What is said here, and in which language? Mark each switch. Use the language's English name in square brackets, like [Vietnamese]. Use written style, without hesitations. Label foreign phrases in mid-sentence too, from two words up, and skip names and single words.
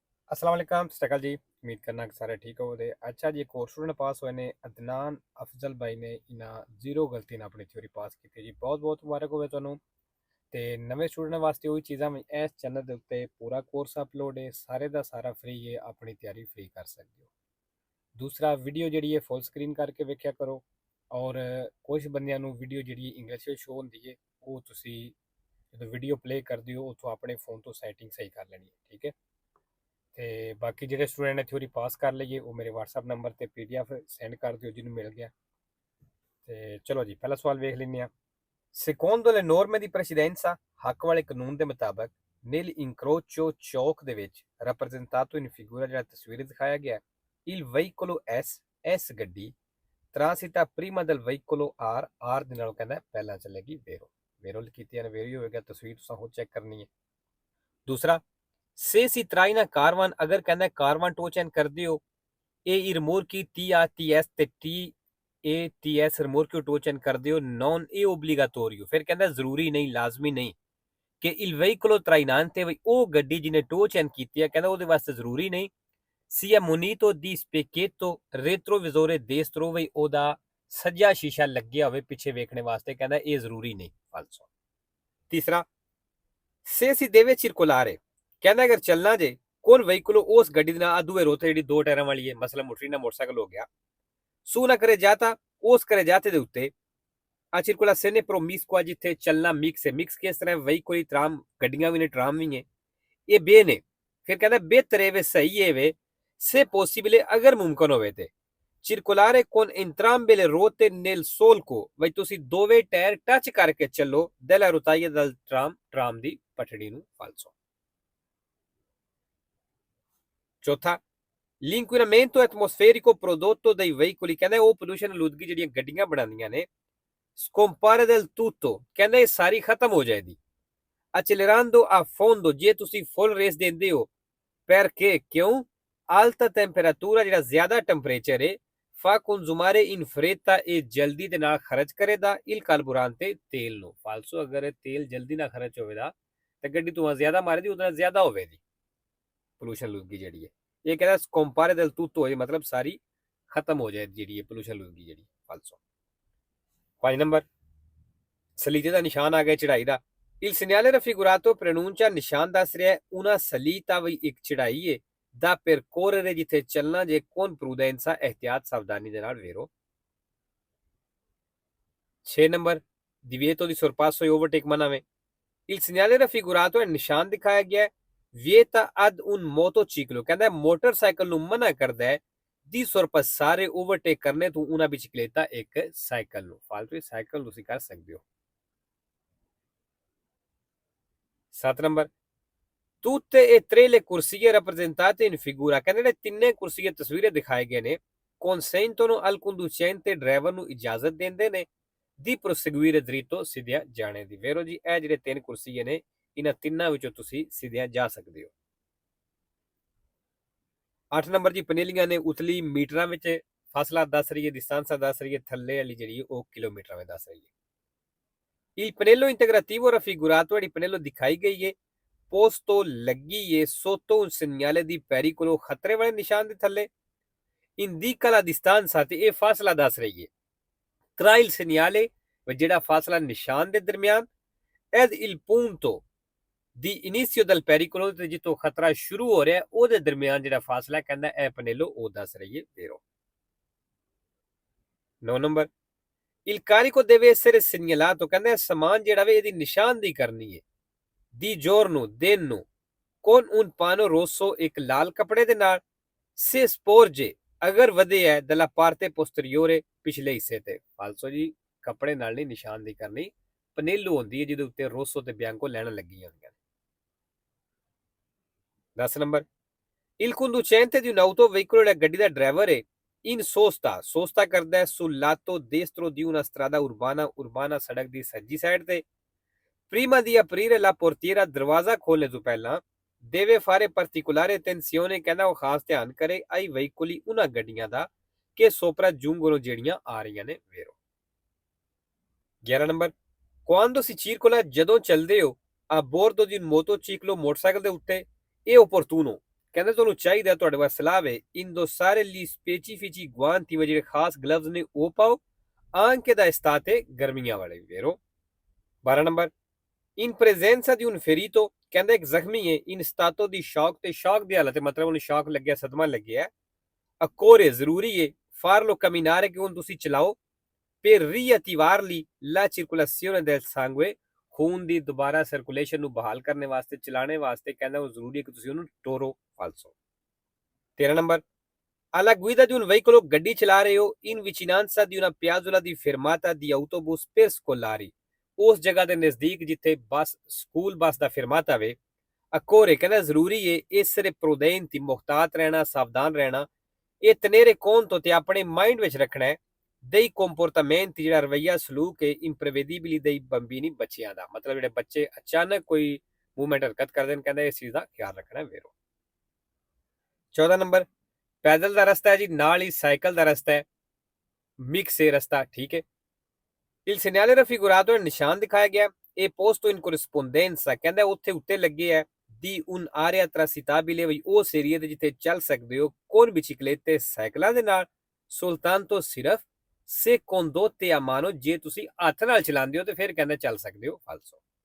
[Arabic] السلام عليكم [Punjabi] ਸਤਕਲ ਜੀ। ਉਮੀਦ ਕਰਨਾ ਕਿ ਸਾਰੇ ਠੀਕ ਹੋ ਦੇ। ਅੱਛਾ ਜੀ, ਇੱਕ ਔਰ ਸਟੂਡੈਂਟ ਪਾਸ ਹੋਏ ਨੇ ਅਦਨਾਨ ਅਫ਼ਜ਼ਲ ਭਾਈ ਨੇ ਇਨਾ ਜ਼ੀਰੋ ਗਲਤੀ ਨਾ ਆਪਣੀ ਥਿਊਰੀ ਪਾਸ ਕੀ ਜੀ। ਬਹੁਤ ਬਹੁਤ ਮੁਬਾਰਕ ਹੋਵੇ ਤੁਹਾਨੂੰ ਤੇ ਨਵੇਂ ਸਟੂਡੈਂਟ ਵਾਸਤੇ ਉਹੀ ਚੀਜ਼ਾਂ ਇਸ ਚੈਨਲ ਦੇ ਉੱਤੇ ਪੂਰਾ ਕੋਰਸ ਅਪਲੋਡ ਹੈ, ਸਾਰੇ ਦਾ ਸਾਰਾ ਫ੍ਰੀ ਹੈ, ਆਪਣੀ ਤਿਆਰੀ ਫ੍ਰੀ ਕਰ ਸਕਦੇ ਹੋ। ਦੂਸਰਾ ਵੀਡੀਓ ਜਿਹੜੀ ਹੈ [English] full screen [Punjabi] ਕਰਕੇ ਵੇਖਿਆ ਕਰੋ ਔਰ ਕੁਝ ਬੰਦਿਆਂ ਨੂੰ ਵੀਡੀਓ ਜਿਹੜੀ ਇੰਗਲਿਸ਼ ਵਿੱਚ ਸ਼ੋ ਹੁੰਦੀ ਹੈ ਉਹ ਤੁਸੀਂ ਜਦੋਂ [English] video play [Punjabi] ਕਰਦੇ ਹੋ ਉਥੋਂ ਆਪਣੇ ਫੋਨ ਤੋਂ ਸੈਟਿੰਗ ਸਹੀ ਕਰ ਲੈਣੀ ਹੈ, ਠੀਕ ਹੈ। ਤੇ ਬਾਕੀ ਜਿਹੜੇ ਸਟੂਡੈਂਟ ਨੇ ਥਿਊਰੀ ਪਾਸ ਕਰ ਲਈਏ ਉਹ ਮੇਰੇ WhatsApp ਨੰਬਰ ਤੇ PDF ਸੈਂਡ ਕਰ ਦਿਓ ਜਿਹਨੂੰ ਮਿਲ ਗਿਆ। ਤੇ ਚਲੋ ਜੀ, ਪਹਿਲਾ ਸਵਾਲ ਵੇਖ ਲੈਂਦੇ ਹਾਂ। [Italian] Secondo le norme di precedenza, [Punjabi] ਹੱਕ ਵਾਲੇ ਕਾਨੂੰਨ ਦੇ ਮੁਤਾਬਕ [Italian] nel incrocio [Punjabi] ਚੌਕ ਦੇ ਵਿੱਚ [Italian] rappresentato in figura [Punjabi] ਜਿਹੜਾ ਤਸਵੀਰ ਦਿਖਾਇਆ ਗਿਆ [Italian] il veicolo S [Punjabi] ਗੱਡੀ [Italian] transita prima del veicolo R [Punjabi] ਦੇ ਨਾਲੋਂ ਕਹਿੰਦਾ ਪਹਿਲਾਂ ਚੱਲੇਗੀ ਵੇਰੋ। ਵੇਰੋ ਕੀਤੀ ਹੈ ਵੇਰੋ ਹੀ ਹੋਏਗਾ, ਤਸਵੀਰ ਤੁਸੀਂ ਹੋਰ ਚੈੱਕ ਕਰਨੀ ਹੈ। ਦੂਸਰਾ, [Italian] se si traina carvan [Punjabi] ਅਗਰ ਕਹਿੰਦਾ ਕਾਰਵਾਨ ਟੋ ਚੈਨ ਕਰਦੇ ਹੋ ਇਹ ਰਿਮੋਰਕੀ TRTS ਤੇ TATS ਰਿਮੋਰਕੀ ਟੋ ਚੈਨ ਕਰਦੇ ਹੋ [Italian] non è obbligatorio, [Punjabi] ਫਿਰ ਕਹਿੰਦਾ ਜ਼ਰੂਰੀ ਨਹੀਂ, ਲਾਜ਼ਮੀ ਨਹੀਂ ਕਿ [Italian] il veicolo trainante [Punjabi] ਵੀ ਉਹ ਗੱਡੀ ਜਿਹਨੇ ਟੋ ਚੈਨ ਕੀਤੀ ਹੈ ਕਹਿੰਦਾ ਉਹਦੇ ਵਾਸਤੇ ਜ਼ਰੂਰੀ ਨਹੀਂ [Italian] sia munito di specchietto retrovisore destro [Punjabi] ਵੀ ਉਹਦਾ ਸੱਜਾ ਸ਼ੀਸ਼ਾ ਲੱਗਿਆ ਹੋਵੇ ਪਿੱਛੇ ਵੇਖਣੇ ਵਾਸਤੇ, ਕਹਿੰਦਾ ਇਹ ਜ਼ਰੂਰੀ ਨਹੀਂ, ਫਾਲਸੋ। ਤੀਸਰਾ, [Italian] se si deve circolare [Punjabi] ਕਹਿੰਦਾ ਅਗਰ ਚੱਲਣਾ ਜੇ ਕੌਣ ਵਹੀਕਲ ਉਸ ਗੱਡੀ ਦੇ ਨਾਲ ਦੂਏ ਰੋਤੇ ਜਿਹੜੀ ਦੋ ਟਾਇਰਾਂ ਵਾਲੀ ਹੈ, ਮਸਲਾ ਮੋਟਰੀ ਨਾਲ ਮੋਟਰਸਾਈਕਲ ਹੋ ਗਿਆ, su ਨਾ ਕਰੇ ਜਾਤਾ ਉਸ ਕਰੇ ਜਾਤੇ ਦੇ ਉੱਤੇ [Italian] a circolazione promiscua [Punjabi] ਜਿੱਥੇ ਚੱਲਣਾ ਮਿਕਸ ਹੈ। ਮਿਕਸ ਕਿਸ ਤਰ੍ਹਾਂ ਵਹੀਕਲ ਟਰਾਮ ਗੱਡੀਆਂ ਵੀ ਨੇ ਟਰਾਮ ਵੀ ਹੈ, ਇਹ ਬੇ ਨੇ। ਫਿਰ ਕਹਿੰਦਾ ਬਿਹਤਰ ਹੈ ਵੇ ਸਹੀ ਹੈ ਵੇ [Italian] se possibile [Punjabi] ਅਗਰ ਮੁਮਕਨ ਹੋਵੇ ਤੇ [Italian] circolare con entrambe le ruote nel solco [Punjabi] ਬਈ ਤੁਸੀਂ ਦੋਵੇਂ ਟਾਇਰ ਟੱਚ ਕਰਕੇ ਚੱਲੋ [Italian] della rotaia del [Punjabi] ਟਰਾਮ ਦੀ ਪਟੜੀ ਨੂੰ, ਫਾਲਸੋ। ਚੌਥਾ, [Italian] l'inquinamento atmosferico prodotto dai veicoli [Punjabi] ਕਹਿੰਦਾ ਉਹ ਪੋਲੂਸ਼ਨ ਆਲੂਦਗੀ ਜਿਹੜੀਆਂ ਗੱਡੀਆਂ ਬਣਾਉਂਦੀਆਂ ਨੇ [Italian] scompare del tutto [Punjabi] ਕਹਿੰਦਾ ਇਹ ਸਾਰੀ ਖਤਮ ਹੋ ਜਾਏਗੀ [Italian] accelerando a fondo [Punjabi] ਜੇ ਤੁਸੀਂ [English] full race [Punjabi] ਦਿੰਦੇ ਹੋ। perché ਕਿਉਂ [Italian] alta temperatura [Punjabi] ਜਿਹੜਾ ਜ਼ਿਆਦਾ ਟੈਂਪਰੇਚਰ ਹੈ [Italian] fa consumare in fretta [Punjabi] ਇਹ ਜਲਦੀ ਦੇ ਨਾਲ ਖਰਚ ਕਰੇਗਾ [Italian] il carburante [Punjabi] ਤੇਲ ਨੂੰ, ਫਾਲਸੋ। ਅਗਰ ਤੇਲ ਜਲਦੀ ਨਾਲ ਖਰਚ ਹੋਵੇਗਾ ਤਾਂ ਗੱਡੀ ਧੂਆਂ ਜ਼ਿਆਦਾ ਮਾਰੇਗੀ, ਉਹਦੇ ਨਾਲ ਜ਼ਿਆਦਾ ਹੋਵੇਗੀ ਪੋਲੂਸ਼ਨ ਆਲੂਦਗੀ ਜਿਹੜੀ ਹੈ। ਇਹ ਕਹਿੰਦਾ ਕੰਪਾਰੇ [Italian] del tutto [Punjabi] ਹੋ ਜਾਏ ਮਤਲਬ ਸਾਰੀ ਖਤਮ ਹੋ ਜਾਏ ਜਿਹੜੀ ਹੈ ਪੋਲੂਸ਼ਨ ਆਲੂਦਗੀ ਜਿਹੜੀ, ਫਾਲਸੋ। 5 ਨੰਬਰ, ਸਲੀਤੇ ਦਾ ਨਿਸ਼ਾਨ ਆ ਗਿਆ ਚੜਾਈ ਦਾ। [Italian] il segnale raffigurato preannuncia [Punjabi] ਨਿਸ਼ਾਨ ਦੱਸ ਰਿਹਾ ਹੈ [Italian] una salita [Punjabi] ਵੀ ਇੱਕ ਚੜਾਈ ਹੈ ਦਾ [Italian] percorrere [Punjabi] ਜਿੱਥੇ ਚੱਲਣਾ ਜੇ [Italian] con prudenza [Punjabi] ehtiyat ਸਾਵਧਾਨੀ ਦੇ ਨਾਲ ਵੇਰੋ। 6 ਨੰਬਰ, [Italian] divieto di sorpasso e [Punjabi] overtake ਮਨਾ ਵੇ। [Italian] il segnale raffigurato [Punjabi] ਹੈ ਨਿਸ਼ਾਨ ਦਿਖਾਇਆ ਗਿਆ ਹੈ [Italian] vieta ad un motociclo [Punjabi] ਕਹਿੰਦਾ ਮੋਟਰਸਾਈਕਲ ਨੂੰ ਮਨਾ ਕਰਦਾ ਹੈ ਦੀ sorpassare overtake ਕਰਨੇ ਤੋਂ [Italian] una bicicletta [Punjabi] ਇੱਕ ਸਾਈਕਲ ਨੂੰ, ਫਾਲਤੂ ਸਾਈਕਲ ਤੁਸੀਂ ਕਰ ਸਕਦੇ ਹੋ। 7 ਨੰਬਰ, [Italian] tutte e tre le corsie rappresentate in figura [Punjabi] ਕਹਿੰਦੇ ਜਿਹੜੇ ਤਿੰਨੇ ਕੁਰਸੀਏ ਤਸਵੀਰਾਂ ਦਿਖਾਏ ਗਏ ਨੇ [Italian] consentono al conducente [Punjabi] ਡਰਾਈਵਰ ਨੂੰ ਇਜਾਜ਼ਤ ਦਿੰਦੇ ਨੇ ਦੀ [Italian] proseguire dritto [Punjabi] ਸਿੱਧਿਆਂ ਜਾਣੇ ਦੀ। ਵੇਰੋ ਜੀ ਇਹ ਜਿਹੜੇ ਤਿੰਨ ਕੁਰਸੀਏ ਨੇ ਇਹਨਾਂ ਤਿੰਨਾਂ ਵਿੱਚੋਂ ਤੁਸੀਂ ਸਿੱਧਿਆਂ ਜਾ ਸਕਦੇ ਹੋ। 8 ਨੰਬਰ ਜੀ, ਪਨੇਲੀਆਂ ਨੇ ਉਤਲੀ ਮੀਟਰਾਂ ਵਿੱਚ ਫਾਸਲਾ ਦੱਸ ਰਹੀ ਹੈ, distanza ਦੱਸ ਰਹੀ ਹੈ, ਥੱਲੇ ਵਾਲੀ ਜਿਹੜੀ ਉਹ ਕਿਲੋਮੀਟਰਾਂ ਵਿੱਚ ਦੱਸ ਰਹੀ ਹੈ। [Italian] il pannello integrativo raffigurato [Punjabi] ਜਿਹੜੀ ਪਨੇਲੋ ਦਿਖਾਈ ਗਈ ਹੈ posto ਲੱਗੀ ਹੈ [Italian] sotto un segnale di pericolo [Punjabi] ਖਤਰੇ ਵਾਲੇ ਨਿਸ਼ਾਨ ਦੇ ਥੱਲੇ [Italian] indica la distanza [Punjabi] ਤੇ ਇਹ ਫਾਸਲਾ ਦੱਸ ਰਹੀ ਹੈ [Italian] tra il segnale [Punjabi] ਜਿਹੜਾ ਫਾਸਲਾ ਨਿਸ਼ਾਨ ਦੇ ਦਰਮਿਆਨ [Italian] ed il punto di inizio del pericolo [Punjabi] ਤੇ ਜਿੱਥੋਂ ਖਤਰਾ ਸ਼ੁਰੂ ਹੋ ਰਿਹਾ ਉਹਦੇ ਦਰਮਿਆਨ ਜਿਹੜਾ ਫਾਸਲਾ ਕਹਿੰਦਾ ਇਹ ਪਨੇਲੋ ਉਹ ਦੱਸ ਰਹੀ ਹੈ ਵੇਰੋ। 9 ਨੰਬਰ, [Italian] il carico deve essere segnalato [Punjabi] ਕਹਿੰਦਾ ਸਮਾਨ ਜਿਹੜਾ ਵੇ ਇਹਦੀ ਨਿਸ਼ਾਨਦੀ ਕਰਨੀ ਹੈ [Italian] di giorno [Punjabi] ਦਿਨ ਨੂੰ [Italian] con un pano rosso [Punjabi] ਇੱਕ ਲਾਲ ਕੱਪੜੇ ਦੇ ਨਾਲ [Italian] se sporge [Punjabi] ਅਗਰ ਵਧੇ ਹੈ [Italian] dalla parte posteriore [Punjabi] ਪਿਛਲੇ ਹਿੱਸੇ ਤੇ, ਫਾਲਸੋ ਜੀ ਕੱਪੜੇ ਨਾਲ ਨਹੀਂ ਨਿਸ਼ਾਨਦੀ ਕਰਨੀ, ਪਨੇਲੋ ਹੁੰਦੀ ਹੈ ਜਿਹਦੇ ਉੱਤੇ ਰੋਸੋ ਤੇ ਬਿਆਂਕੋ ਲੈਣਾ ਲੱਗੀਆਂ ਹੁੰਦੀਆਂ ਨੇ। 10 ਨੰਬਰ, [Italian] il conducente di un'auto veicolo [Punjabi] ਜਿਹੜਾ ਗੱਡੀ ਦਾ ਡਰਾਈਵਰ ਹੈ [Italian] in sosta [Punjabi] ਕਰਦਾ ਹੈ [Italian] sul lato destro di una strada urbana [Punjabi] ਸੜਕ ਦੀ ਸੱਜੀ ਸਾਈਡ ਤੇ [Italian] prima di aprire la portiera [Punjabi] ਦਰਵਾਜ਼ਾ ਖੋਲ੍ਹਣ ਤੋਂ ਪਹਿਲਾਂ [Italian] deve fare particolare attenzione [Punjabi] ਕਹਿੰਦਾ ਉਹ ਖਾਸ ਧਿਆਨ ਕਰੇ [Italian] ai veicoli [Punjabi] ਉਹਨਾਂ ਗੱਡੀਆਂ ਦਾ ਕਿ [Italian] sopraggiungono [Punjabi] ਜਿਹੜੀਆਂ ਆ ਰਹੀਆਂ ਨੇ ਵੇਰੋ। 11 ਨੰਬਰ, [Italian] quando si circola [Punjabi] ਜਦੋਂ ਚੱਲਦੇ ਹੋ [Italian] a bordo di un motociclo [Punjabi] ਮੋਟਰਸਾਈਕਲ ਦੇ ਉੱਤੇ ਇਹ opportuno ਕਹਿੰਦੇ ਤੁਹਾਨੂੰ ਚਾਹੀਦਾ ਤੁਹਾਡੇ ਵਾਸਤੇ ਸਲਾਹ ਵੇ [Italian] indossare gli specifici guanti [Punjabi] ਵੇ ਜਿਹੜੇ ਖਾਸ ਗਲਵਜ਼ ਨੇ ਉਹ ਪਾਓ [Italian] anche da estate [Punjabi] ਗਰਮੀਆਂ ਵਾਲੇ vero 12 ਨੰਬਰ [Italian] in presenza di un ferito [Punjabi] ਕਹਿੰਦਾ ਇੱਕ ਜ਼ਖਮੀ ਹੈ [Italian] in stato di shock [Punjabi] ਤੇ ਸ਼ੌਕ ਦੀ ਹਾਲਤ ਮਤਲਬ ਉਹਨੂੰ ਸ਼ੌਕ ਲੱਗਿਆ ਸਦਮਾ ਲੱਗਿਆ occorre ਜ਼ਰੂਰੀ ਹੈ [Italian] farlo camminare [Punjabi] ਕਿ ਉਹਨੂੰ ਤੁਸੀਂ ਚਲਾਓ [Italian] per riattivarli la circolazione del sangue [Punjabi] ਖੂਨ ਦੀ ਦੁਬਾਰਾ ਸਰਕੂਲੇਸ਼ਨ ਨੂੰ ਬਹਾਲ ਕਰਨ ਵਾਸਤੇ ਚਲਾਣੇ ਵਾਸਤੇ ਕਹਿੰਦਾ ਉਹ ਜ਼ਰੂਰੀ ਹੈ ਕਿ ਤੁਸੀਂ ਉਹਨੂੰ ਟੋਰੋ ਫਾਲਸੋ 13 ਨੰਬਰ [Italian] alla guida di un veicolo [Punjabi] ਗੱਡੀ ਚਲਾ ਰਹੇ ਹੋ [Italian] in vicinanza di una piazzola di fermata di autobus per scolari [Punjabi] ਉਸ ਜਗ੍ਹਾ ਦੇ ਨਜ਼ਦੀਕ ਜਿੱਥੇ ਬੱਸ ਸਕੂਲ ਬੱਸ ਦਾ ਫਿਰਮਾਤਾ ਵੇ occorre ਕਹਿੰਦਾ ਜ਼ਰੂਰੀ ਹੈ [Italian] essere prudenti [Punjabi] ਮੁਹਤਾਤ ਰਹਿਣਾ ਸਾਵਧਾਨ ਰਹਿਣਾ ਇਹ ਤਨੇਰੇ ਕੌਣ ਤੋਂ ਤੇ ਆਪਣੇ ਮਾਈਂਡ ਵਿੱਚ ਰੱਖਣਾ ਹੈ [Italian] dei comportamenti [Punjabi] ਜਿਹੜਾ ਰਵਈਆ ਸਲੂਕ ਹੈ [Italian] imprevedibili dei bambini [Punjabi] ਬੱਚਿਆਂ ਦਾ ਮਤਲਬ ਜਿਹੜੇ ਬੱਚੇ ਅਚਾਨਕ ਕੋਈ ਮੂਵਮੈਂਟ ਹਰਕਤ ਕਰਦੇ ਨੇ ਕਹਿੰਦਾ ਇਸ ਚੀਜ਼ ਦਾ ਖਿਆਲ ਰੱਖਣਾ ਵੇਰੋ 14 ਨੰਬਰ ਪੈਦਲ ਦਾ ਰਸਤਾ ਹੈ ਜੀ ਨਾਲ ਹੀ ਸਾਈਕਲ ਦਾ ਰਸਤਾ ਹੈ ਮਿਕਸ ਹੈ ਰਸਤਾ ਠੀਕ ਹੈ [Italian] il segnale raffigurato [Punjabi] ਨਿਸ਼ਾਨ ਦਿਖਾਇਆ ਗਿਆ ਇਹ [Italian] posto in corrispondenza [Punjabi] ਕਹਿੰਦਾ ਉੱਥੇ ਉੱਤੇ ਲੱਗੇ ਹੈ [Italian] di un'area transitabile [Punjabi] ਵੀ ਉਸ ਏਰੀਆ ਤੇ ਜਿੱਥੇ ਚੱਲ ਸਕਦੇ ਹੋ [Italian] con biciclette [Punjabi] ਸਾਈਕਲਾਂ ਦੇ ਨਾਲ soltanto ਸਿਰਫ [Italian] se condotte a mano [Punjabi] ਜੇ ਤੁਸੀਂ ਹੱਥ ਨਾਲ ਚਲਾਉਂਦੇ ਹੋ ਤੇ ਫਿਰ ਕਹਿੰਦਾ ਚੱਲ ਸਕਦੇ ਹੋ ਫਾਲਸੋ